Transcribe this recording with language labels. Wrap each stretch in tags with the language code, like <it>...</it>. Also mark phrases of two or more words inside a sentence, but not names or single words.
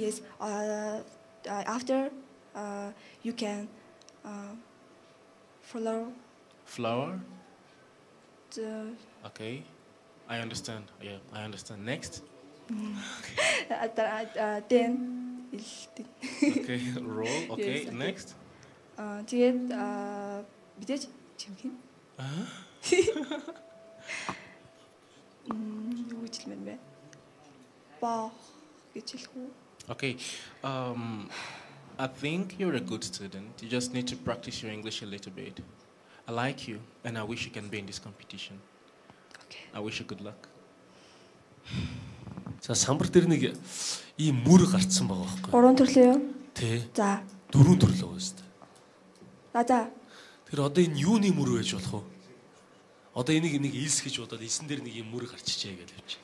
<en>Yes. After, you can follow Flour? the. Okay. I understand. Yeah, I understand. Next. Then. Okay, roll. Okay, Yes, okay. next.</en> <mn>Тэгээд мэдээж чимхэн. Юу гэж хэлмээр бэ? Баа гэж хэлэх үү?</mn> <en>Okay. I think you're a good student. You just need to practice your English a little bit. I like you, and I wish you can be in this competition. Okay. I wish you good luck.</en> <mn>За самбар дээр нэг ийм мөр гарцсан байгаа байхгүй. Гурван төрлөө юу? Тэ. За. Дөрвөн төрлөө байна шүү дээ. За. Тэр одоо энэ юуны мөр байж болох вэ? Одоо энийг нэг ийс гэж бодоод эсэн дээр нэг юм мөр гарчижээ гэж явчих.</mn>